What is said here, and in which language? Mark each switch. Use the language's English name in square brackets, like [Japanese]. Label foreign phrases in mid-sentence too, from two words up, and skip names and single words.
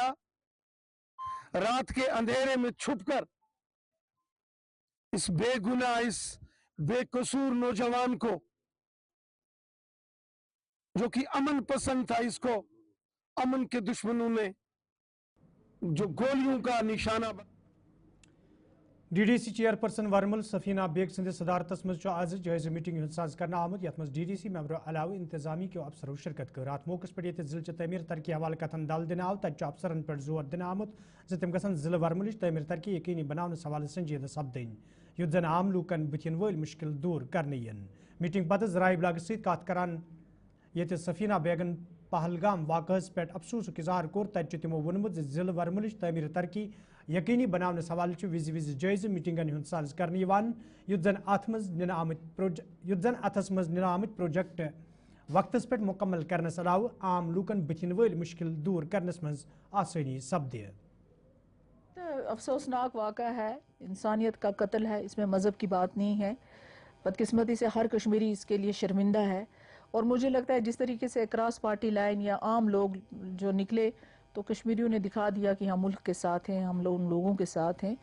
[Hindi] रात के अंधेरे में छुपकर इस बेगुनाह, इस बेकसूर नौजवान को जो कि अमन पसंद था, इसको अमन के दुश्मनों ने जो गोलियों का निशाना। [Kashmiri] DDC चेयरपर्सन वर्मल सफीना बेग सद सदारत मज आज जायज़ मीटिंग साज कर आमद, यथ मज DDC मेंबर अलाव इंतजामी के अफसरों शिरकत कर। अत मौके पे जिले तमीर तरक्की हवाले कथन दल दिन आव, तक अफसरन पे जोर दिन आमुत तम गसन जिले वर्मल तमीर तरक्की यकीनी बनाने हवाले संजीदा सपदन, युत जन आम लूकन बुथिन वल मुश्किल दूर करने यन। मीटिंग पद जराए इबलाग सत कत करान ये सफीना बेगन पहलगाम वाक़स पे अफसूस इजहार कोर, तज तमो वोनमुत जिले वर्मल तमीर तरक्की यकीनी बनाने हवाले विज विज जायज़ मीटिंगन हुंद साज कर युत जन अथ मज निन आमत प्रोजेक्ट वक्तस पे मुकम्मल करनस अलाव आम लूकन बुथिन वल मुश्किल दूर करनस मज आसानी सपदे। [Hindi] अफसोसनाक वाक़ा है, इंसानियत का कत्ल है, इसमें मज़हब की बात नहीं है। बदकिस्मती से हर कश्मीरी इसके लिए शर्मिंदा है और मुझे लगता है जिस तरीके से [English] cross party line [Hindi] या आम लोग जो निकले तो कश्मीरियों ने दिखा दिया कि हम मुल्क के साथ हैं, हम लोग उन लोगों के साथ हैं।